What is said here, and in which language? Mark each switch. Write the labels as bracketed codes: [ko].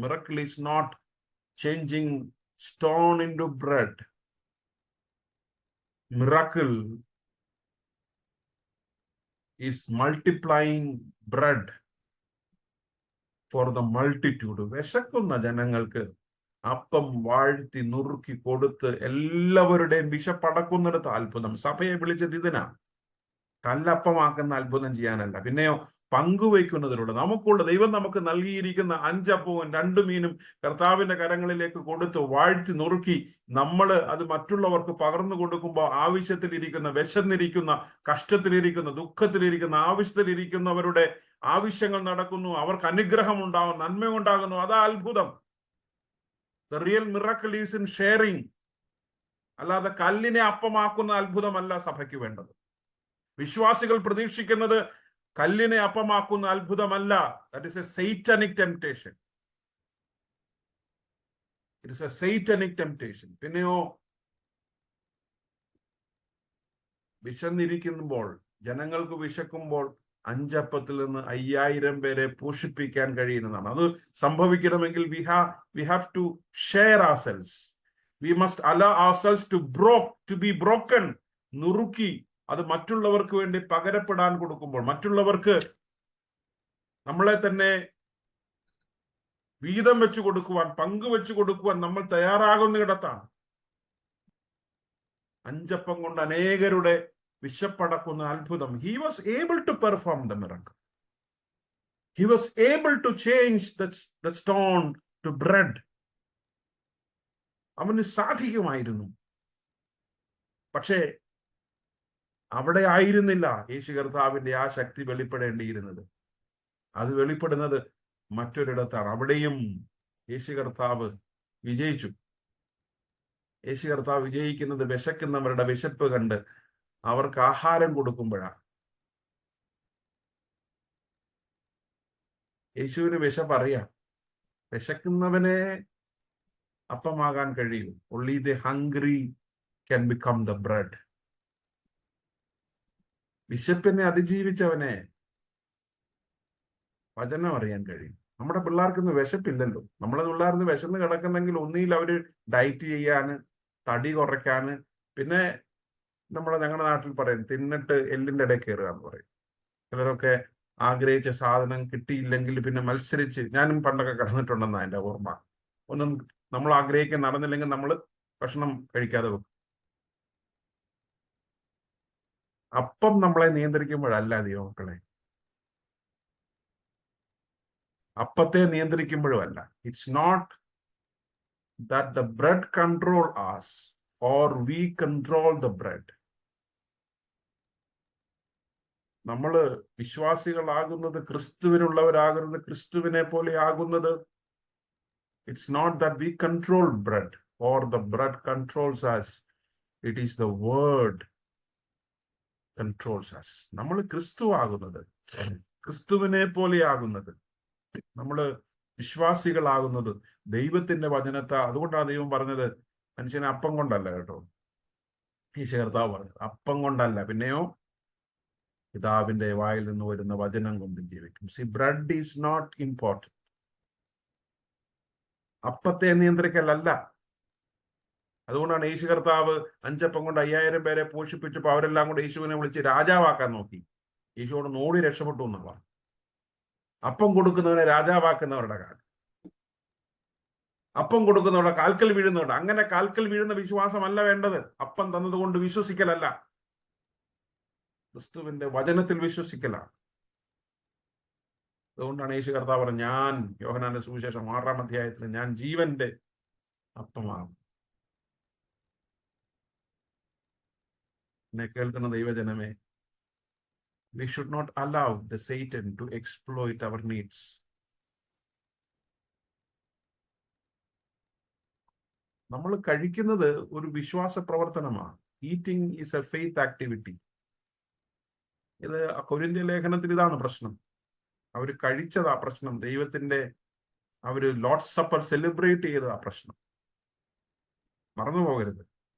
[en] Miracle is not changing stone into bread. Miracle is multiplying bread for the multitude. [ml] വിശക്കുന്ന ജനങ്ങൾക്ക് അപ്പം വാഴ്ത്തി നുറുക്കി കൊടുത്ത് എല്ലാവരുടെയും വിശപ്പടക്കുന്നിടത്ത് അത്ഭുതം. സഭയെ വിളിച്ചത് ഇതിനാ, കല്ലപ്പമാക്കുന്ന അത്ഭുതം ചെയ്യാനല്ല. പിന്നെയോ പങ്കുവയ്ക്കുന്നതിലൂടെ നമുക്കുള്ള ദൈവം നമുക്ക് നൽകിയിരിക്കുന്ന 5 അപ്പവും 2 മീനും കർത്താവിന്റെ കരങ്ങളിലേക്ക് കൊടുത്ത് വാഴ്ത്തി നുറുക്കി നമ്മൾ അത് മറ്റുള്ളവർക്ക് പകർന്നു കൊടുക്കുമ്പോൾ ആവശ്യത്തിലിരിക്കുന്ന, വിശന്നിരിക്കുന്ന, കഷ്ടത്തിലിരിക്കുന്ന, ദുഃഖത്തിലിരിക്കുന്ന, ആവശ്യത്തിലിരിക്കുന്നവരുടെ ആവശ്യങ്ങൾ നടക്കുന്നു, അവർക്ക് അനുഗ്രഹം ഉണ്ടാകും, നന്മ ഉണ്ടാകുന്നു. അതാ അത്ഭുതം. [en] The real miracle is in sharing. [ml] അല്ലാതെ കല്ലിനെ അപ്പമാക്കുന്ന അത്ഭുതമല്ല സഭയ്ക്ക് വേണ്ടത്. വിശ്വാസികൾ പ്രതീക്ഷിക്കുന്നത് കല്ലിനെ അപ്പമാക്കുന്ന അത്ഭുതമല്ല. [en] That is a satanic temptation. It is a satanic temptation. [ml] പിന്നെയോ വിശന്നിരിക്കുമ്പോൾ, ജനങ്ങൾക്ക് വിശക്കുമ്പോൾ 5 അപ്പത്തിൽ നിന്ന് 5000 പേരെ പോഷിപ്പിക്കാൻ കഴിയുന്നതാണ്. അത് സംഭവിക്കണമെങ്കിൽ [en] we have to share ourselves. We must allow ourselves to be broken. [ml] നുറുക്കി അത് മറ്റുള്ളവർക്ക് വേണ്ടി പകരപ്പെടാൻ കൊടുക്കുമ്പോൾ, മറ്റുള്ളവർക്ക് നമ്മളെ തന്നെ വീതം വെച്ച് കൊടുക്കുവാൻ, പങ്കുവെച്ച് കൊടുക്കുവാൻ നമ്മൾ തയ്യാറാകുന്നിടത്താണ് 5 അപ്പം കൊണ്ട് അനേകരുടെ വിശപ്പടക്കുന്ന അത്ഭുതം. [en] He was able to perform the miracle. He was able to change the stone to bread. [ml] അവന് സാധിക്കുമായിരുന്നു. പക്ഷേ അവിടെ ആയിരുന്നില്ല യേശു കർത്താവിന്റെ ആ ശക്തി വെളിപ്പെടേണ്ടിയിരുന്നത്. അത് വെളിപ്പെടുന്നത് മറ്റൊരിടത്താണ്. അവിടെയും യേശു കർത്താവ് വിജയിച്ചു. യേശു കർത്താവ് വിജയിക്കുന്നത് വിശക്കുന്നവരുടെ വിശപ്പ് കണ്ട് അവർക്ക് ആഹാരം കൊടുക്കുമ്പോഴാണ്. യേശുവിന് വിശപ്പറിയാം. വിശക്കുന്നവനെ അപ്പമാകാൻ കഴിയും. [en] only the hungry can become the bread. [ml] വിശപ്പിനെ അതിജീവിച്ചവനെ വചനം അറിയാൻ കഴിയും. നമ്മുടെ പിള്ളേർക്കൊന്നും വിശപ്പില്ലല്ലോ. നമ്മളെ പിള്ളേർന്ന് വിശന്ന് കിടക്കുന്നെങ്കിൽ ഒന്നിയിൽ അവര് ഡയറ്റ് ചെയ്യാന്, തടി കുറയ്ക്കാന്, പിന്നെ ഞങ്ങളുടെ നാട്ടിൽ പറയും തിന്നിട്ട് എല്ലിന്റെ ഇടയിൽ കയറുക എന്ന് പറയും. ചിലരൊക്കെ ആഗ്രഹിച്ച സാധനം കിട്ടിയില്ലെങ്കിൽ പിന്നെ മത്സരിച്ച്, ഞാനും പണ്ടൊക്കെ കിടന്നിട്ടുണ്ടെന്നാ എൻ്റെ ഓർമ്മ. ഒന്നും നമ്മൾ ആഗ്രഹിക്കാൻ നടന്നില്ലെങ്കിൽ നമ്മൾ ഭക്ഷണം കഴിക്കാതെ വെക്കും. അപ്പം നമ്മളെ നിയന്ത്രിക്കുമ്പോഴല്ല ദൈവമക്കളെ, അപ്പത്തെ നിയന്ത്രിക്കുമ്പോഴും അല്ല. [en] It's not that the bread control us or we control the bread. [ml] നമ്മള് വിശ്വാസികളാകുന്നത്, ക്രിസ്തുവിനുള്ളവരാകുന്നത്, ക്രിസ്തുവിനെ പോലെ ആകുന്നത്, [en] It's not that we control bread or the bread controls us. It is the word controls us. [ml] നമ്മൾ ക്രിസ്തു ആകുന്നത്, ക്രിസ്തുവിനെ പോലെ ആകുന്നത്, നമ്മള് വിശ്വാസികളാകുന്നത് ദൈവത്തിന്റെ വചനത്താ. അതുകൊണ്ടാണ് ദൈവം പറഞ്ഞത് മനുഷ്യനെ അപ്പം കൊണ്ടല്ല കേട്ടോ. യേശു കർത്താവ് പറഞ്ഞത് അപ്പം കൊണ്ടല്ല, പിന്നെയോ പിതാവിന്റെ വായിൽ നിന്ന് വരുന്ന വചനം കൊണ്ട് ജീവിക്കും. [en] See, bread is not important. [ml] അപ്പത്തെ നിയന്ത്രിക്കലല്ല. അതുകൊണ്ടാണ് യേശു കർത്താവ് 5 അപ്പം കൊണ്ട് 5000 പേരെ പോഷിപ്പിച്ചപ്പോൾ അവരെല്ലാം കൂടെ യേശുവിനെ വിളിച്ച് രാജാവാക്കാൻ നോക്കി. യേശുവോട് നോടി രക്ഷപ്പെട്ടു എന്നാ പറഞ്ഞു. അപ്പം കൊടുക്കുന്നവനെ രാജാവാക്കുന്നവരുടെ കാലം, അപ്പം കൊടുക്കുന്നവരുടെ കാൽക്കൽ വീഴുന്നവരുടെ. അങ്ങനെ കാൽക്കൽ വീഴുന്ന വിശ്വാസമല്ല വേണ്ടത്. അപ്പം തന്നതുകൊണ്ട് വിശ്വസിക്കലല്ല, ക്രിസ്തുവിന്റെ വചനത്തിൽ വിശ്വസിക്കലാണ്. അതുകൊണ്ടാണ് യേശു കർത്താവ് പറഞ്ഞത്, ഞാൻ യോഹന്നാന്റെ സുവിശേഷം 6-ാം അധ്യായത്തിൽ ഞാൻ ജീവന്റെ അപ്പമാകും. എന്നെ കേൾക്കുന്ന ദൈവജനമേ, [en] we should not allow the Satan to exploit our needs. [ml] നമ്മൾ കഴിക്കുന്നത് ഒരു വിശ്വാസ പ്രവർത്തനമാണ്. [en] Eating is a faith activity. [ml] ഇത് കൊരിന്ത്യ ലേഖനത്തിൽ ഇതാണ് പ്രശ്നം. അവർ കഴിച്ചതാ പ്രശ്നം. ദൈവത്തിന്റെ അവര് ലോർഡ്സ് സപ്പർ സെലിബ്രേറ്റ് ചെയ്തതാ പ്രശ്നം. മറന്നു പോകരുത്.